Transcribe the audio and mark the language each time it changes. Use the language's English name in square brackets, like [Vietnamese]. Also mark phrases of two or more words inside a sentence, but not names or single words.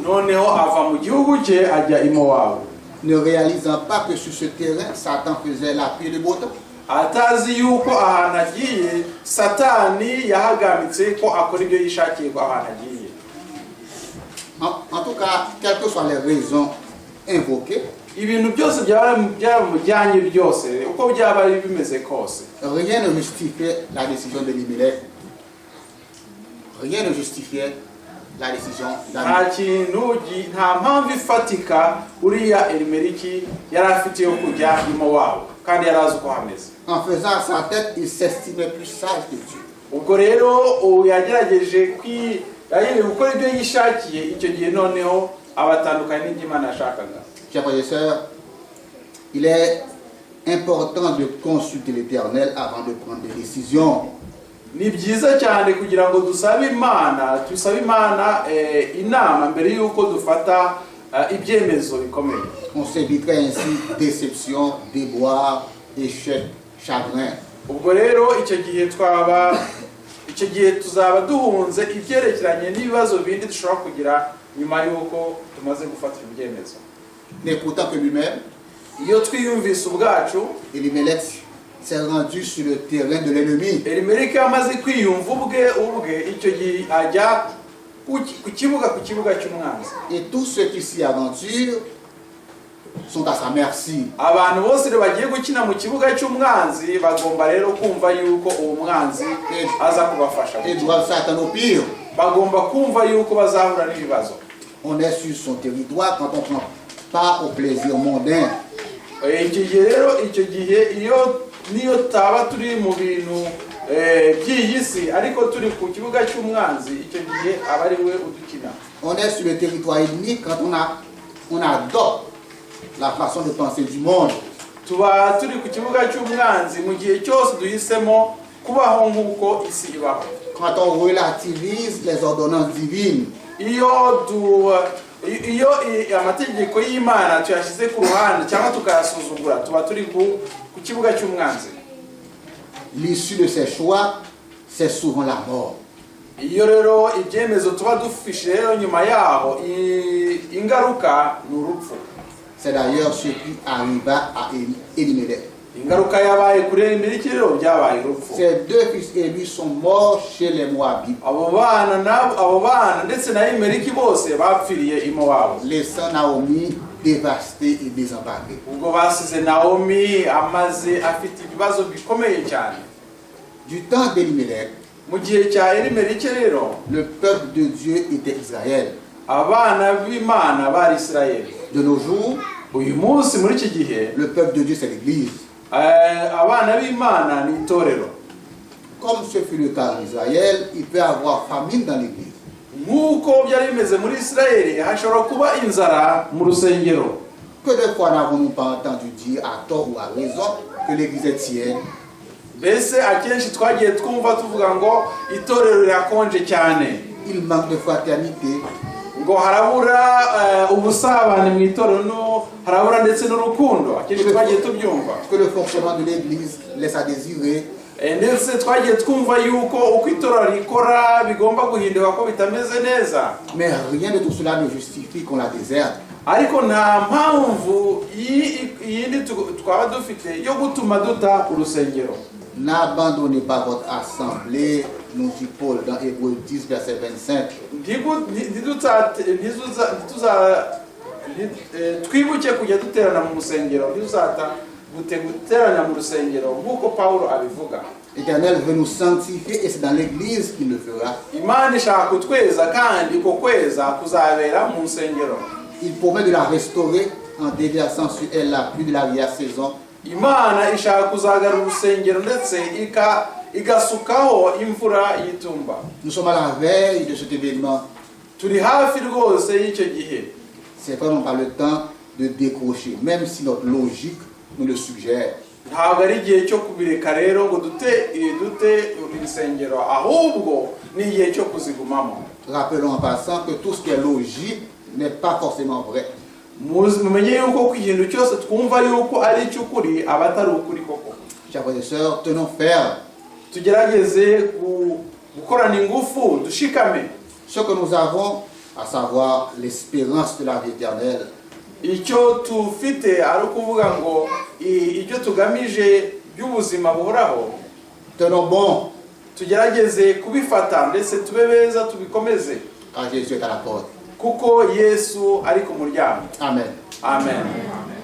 [Kinyarwanda] noneho ava mu gihugu cye ajya i Mowabu, [French] ne réalisant pas que sur ce terrain, Satan faisait la pluie de beau temps. [Kinyarwanda] atazi yuko ahantu agiye Satani yahagamitse ko akora ibyo yishakiye ko ahantu agiye. [French] En tout cas, quelles que soient les raisons invoquées, [Kinyarwanda] Ibintu byose byamujyanye byose uko byaba bimeze kose, [French] rien ne justifiait la décision d'Elimelech. Rien ne justifiait la décision d'Elimelech. [Kinyarwanda] nta mpamvu ifatika uriya Elimeleki yari afite yo kujya i Mowabu kandi yari azi uko hameze. [French] En faisant sa tête, il s'estimait plus sage que Dieu. [Kinyarwanda] Ubwo rero yagerageje gukora ibyo yishakiye, icyo gihe noneho abatandukanye n'Imana yashakaga. [French] Chers frères et sœurs, il est important de consulter l'Éternel avant de prendre des décisions. [Kinyarwanda] Ni byiza cyane kugira ngo dusabe Imana inama mbere y'uko dufata ibyemezo bikomeye. [French] On s'éviterait ainsi déception, déboire, échec, chagrin. [Kinyarwanda] Ubwo rero icyo gihe tuzaba duhunze ibyerekeranye n'ibibazo bindi dushobora kugira nyuma y'uko tumaze gufata ibyemezo. [French] N'écoutant que lui-même, [Kinyarwanda] Iyo twiyumvise ubwacu, [French] Elimelech s'est rendu sur le terrain de l'ennemi. [Kinyarwanda] Elimeleki yamaze kwiyumva ubwe icyo gihe ajya ku kibuga cy'umwanzi. [French] Et tous ceux qui s'y aventurent sont à sa merci. [Kinyarwanda] Abantu bose bagiye gukina mu kibuga cy'umwanzi bagomba rero kumva yuko uwo mwanzi aza kubafasha. [French] Et doivent s'attendre au pire. [Kinyarwanda] Bagomba kumva yuko bazahura n'ibibazo. [French] On est sur son territoire quand on prend part au plaisir mondain. [Kinyarwanda] Icyo gihe niyo taba turi mu bintu by'iyi si ariko turi ku kibuga cy'umwanzi, icyo gihe aba ari we udukina. [French] On est sur le territoire ennemi quand on adopte la façon de penser du monde. [Kinyarwanda] Tuba turi ku kibuga cy'umwanzi mu gihe cyose duhisemo kubaho nk'uko isi ibaho. [French] Quand on relativise les ordonnances divines. [Kinyarwanda] Iyo amategeko y'Imana tuyashyize ku ruhande cyangwa tukayasuzugura, tuba turi ku kibuga cy'umwanzi. [French] L'issue de ces choix, c'est souvent la mort. [Kinyarwanda] Iyo rero ibyemezo tuba dufishe rero nyuma yaho ingaruka ni urupfu. [French] C'est d'ailleurs ce qui arriva à Elimelech. [Kinyarwanda] Ingaruka yabaye kuri Elimeleki rero byabaye urupfu. [French] Ses deux fils et lui sont morts chez les Moabites. [Kinyarwanda] Abo bana ndetse na Elimeleki bose bapfiriye i Mowabu, [French] Laissant Naomi dévastée et désemparée. [Kinyarwanda] ubwo basize Naomi afite ibibazo bikomeye cyane. [French] Du temps d'Elimelech, [Kinyarwanda] mu gihe cya Elimeleki rero [French] le peuple de Dieu était Israël. [Kinyarwanda] abana b'Imana bari Isirayeli. [French] De nos jours, [Kinyarwanda] Uyu munsi muri iki gihe [French] le peuple de Dieu, c'est l'Église. [Kinyarwanda] abana b'Imana ni itorero. [French] Comme ce fut le cas en Israël, il peut y avoir famine dans l'Église. [Kinyarwanda] Nk'uko byari bimeze muri Isirayeli hashobora kuba inzara mu rusengero. [French] Que de fois n'avons-nous pas entendu dire à tort ou à raison que l'Église est tiède? [Kinyarwanda] Mbese akenshi twagiye twumva tuvuga ngo itorero rirakonje cyane, [French] Il manque de fraternité. [Kinyarwanda] ngo harabura ubusabane mu itorero, no harabura ndetse n'urukundo. Akenshi twagiye tubyumva, [French] Que le fonctionnement de l'Église laisse à désirer. [Kinyarwanda] ndetse twagiye twumva yuko uko itorero rikora bigomba guhinduka ko bitameze neza. [French] Mais rien de tout cela ne justifie qu'on la déserte. [Kinyarwanda] Ariko nta mpamvu yindi twaba dufite yo gutuma duta urusengero. [French] N'abandonnez pas votre assemblée, nous dit Paul dans Hébreux 10, verset 25. [Kinyarwanda] Twibuke kujya duterana mu rusengero, ntituzata guterana mu rusengero nk'uko Pawulo abivuga. [French] L'Éternel veut nous sanctifier et c'est dans l'Église qu'il le fera. [Kinyarwanda] Imana ishaka kutweza, kandi uko kweza kuzabera mu rusengero. [French] Il promet de la restaurer en déversant sur elle la pluie de l'arrière-saison. [Kinyarwanda] Imana ishaka kuzagarura urusengero ndetse igasukaho imvura y'itumba. [French] Nous sommes à la veille de cet événement. [Kinyarwanda] Turi hafi rwose y'icyo gihe. [French] C'est vraiment pas le temps de décrocher, même si notre logique nous le suggère. [Kinyarwanda] Ntabwo ari igihe cyo kubireka rero ngo dute urusengero, ahubwo ni igihe cyo kuzigumamo. [French] Rappelons en passant que tout ce qui est logique n'est pas forcément vrai. [Kinyarwanda] Mumenye yuko ku kintu cyose twumva yuko ari icy'ukuri aba atari ukuri koko. [French] Chers frères et sœurs, tenons ferme. [Kinyarwanda] Tugerageze gukorana ingufu, dushikame. [French] Ce que nous avons, à savoir l'espérance de la vie éternelle. [Kinyarwanda] Icyo tufite ari ukuvuga ngo icyo tugamije by'ubuzima buhoraho. [French] Tenons bon. [Kinyarwanda] Tugerageze kubifata ndetse tube beza tubikomeze. [French] Car Jésus est à la porte. [Kinyarwanda] Kuko Yesu ari ku muryango. Amen. Amen.